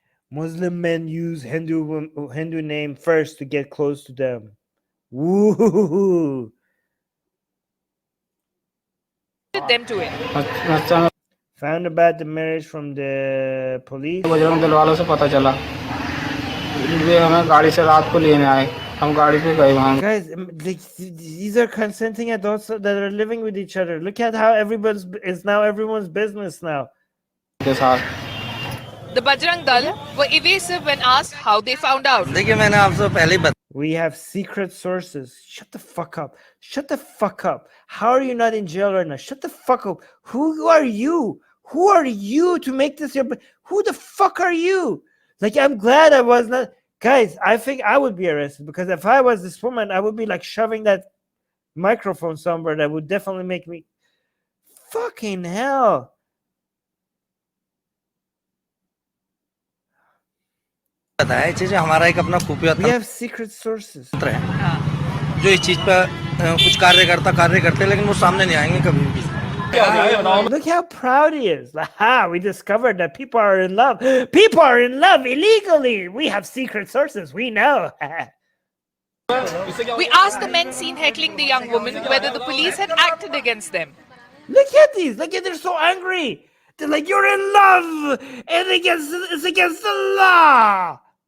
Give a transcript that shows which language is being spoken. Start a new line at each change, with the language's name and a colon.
English: Muslim men use Hindu name first to get close to them. Woo! Them to it. Found about the marriage from the police.
Hindi: Bajrang Dal वालों से पता चला. वे हमें गाड़ी से रात को लेने आए. हम गाड़ी पे गए वहाँ.
English: Guys, these are consenting adults that are living with each other. Look at how everyone's business now.
Hindi: के साथ.
English: The Bajrang Dal were evasive when asked how they found out.
Hindi: देखिए मैंने आपसे पहले ही
English: We have secret sources. Shut the fuck up. Shut the fuck up. How are you not in jail right now? Shut the fuck up. Who are you? Who are you to make this your... Who the fuck are you? Like, I'm glad I was not... Guys, I think I would be arrested because if I was this woman, I would be like shoving that microphone somewhere that would definitely make me... Fucking hell.
Hindi: है चीजें हमारा एक अपना खुफिया
English: We have secret sources.
Hindi: जो इस चीज पर कुछ कार्य करते लेकिन वो सामने नहीं आएंगे कभी भी.
English: Look how proud he is. Aha, we discovered that people are in love. People are in love illegally. We have secret sources. We know. We asked the men seen heckling the young woman whether the police had acted against them. Look at these. Look at they're so angry. They're like, you're in love, and it's against the law.